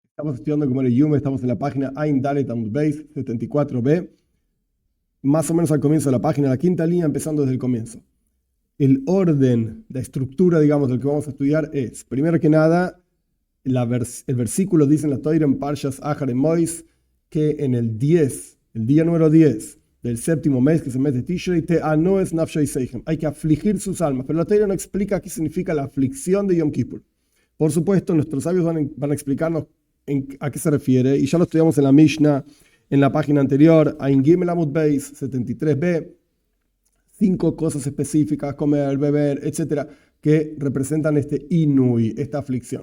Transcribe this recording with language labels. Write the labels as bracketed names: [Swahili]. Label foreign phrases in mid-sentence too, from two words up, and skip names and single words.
[Spanish] Estamos estudiando como el Yume, estamos en la página [Hebrew] עין דלת עמוד בית [Spanish] 74b, más o menos al comienzo de la página, la quinta línea, empezando desde el comienzo. El orden, la estructura, digamos, del que vamos a estudiar es, primero que nada, el versículo dice en la Torah en Parshas Ahar Mois que en el día número 10 del séptimo mes, que es el mes de Tishrei, [Hebrew] תענו את נפשתיכם, [Spanish] hay que afligir sus almas, pero la Torah no explica qué significa la aflicción de Yom Kippur. Por supuesto, nuestros sabios van a explicarnos a qué se refiere, y ya lo estudiamos en la Mishnah, en la página anterior, [Hebrew] עין גימל עמוד בית [Spanish] 73b, 5 cosas específicas, comer, beber, etcétera, que representan este inui, esta aflicción.